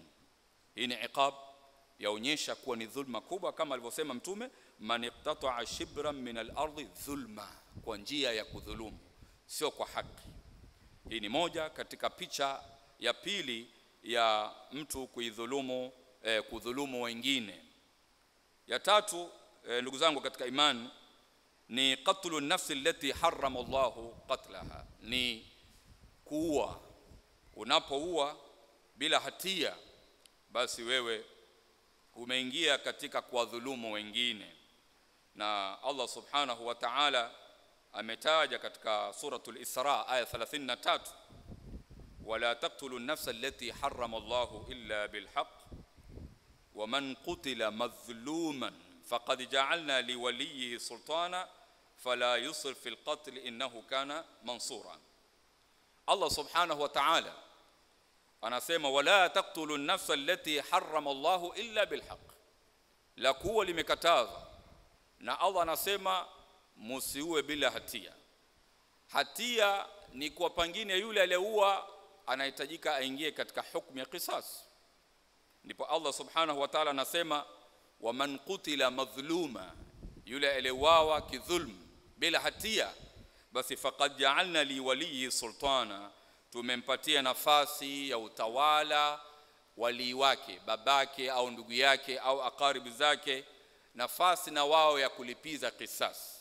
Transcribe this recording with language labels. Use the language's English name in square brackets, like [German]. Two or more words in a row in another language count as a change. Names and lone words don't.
[Swahili] Hii ni iqab, yaonyesha kuwa ni dhulma kubwa, kama alivyosema Mtume [Arabic] من اقتطع شبرا من الأرض ظلما, [Swahili] kwa njia ya kudhulumu, sio kwa haki. Hii ni moja katika picha ya pili ya mtu kuidhulumu, kudhulumu wengine. Ya tatu, ndugu zangu katika imani, ni [Arabic] قتل النفس التي حرم الله قتلها, [Swahili] ni kuua. Unapoua bila hatia, basi wewe umeingia katika kuwadhulumu wengine. Na Allah subhanahu wa ta'ala ametaja katika suratul Isra aya 33, [Arabic] ولا تقتلوا النفس التي حرم الله إلا بالحق ومن قتل مظلوما فقد جعلنا لوليه سلطانا فلا يسرف في القتل إنه كان منصورا. [Swahili] Allah [Arabic] سبحانه وتعالى [Swahili] anasema [Arabic] ولا تقتلوا النفس التي حرم الله إلا بالحق, [Swahili] la kuwa limekatazwa na Allah anasema musiue bila hatia. Hatia ni kwa pengine yule aliyeua anahitajika aingie katika hukumu ya qisas. Ndipo Allah [Arabic] سبحانه وتعالى [Swahili] anasema [Arabic] ومن قتل مظلوما, [Swahili] yule aliyeuawa kidhulm bila hatia, basi [Arabic] فقد جعلنا لولي سلطانا, [Swahili] tumempatia nafasi ya utawala wali wake, babake au ndugu yake au akaribu zake, nafasi na wao ya kulipiza kisasi.